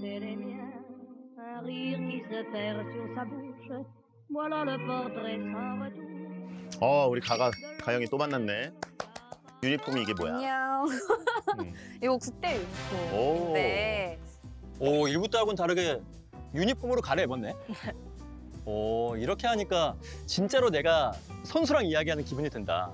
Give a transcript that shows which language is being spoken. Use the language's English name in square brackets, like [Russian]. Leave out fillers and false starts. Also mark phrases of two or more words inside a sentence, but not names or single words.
[French] les miens, un rire qui se perd sur sa bouche. Voilà le portrait sans retour. [Korean] 우리 가영이 또 만났네. 유니폼이 이게 뭐야? 안녕. 이거 국대 유니폼인데. 오, 일부 때하고는 다르게 유니폼으로 갈아입었네. 오, 이렇게 하니까 진짜로 내가 선수랑 이야기하는 기분이 든다.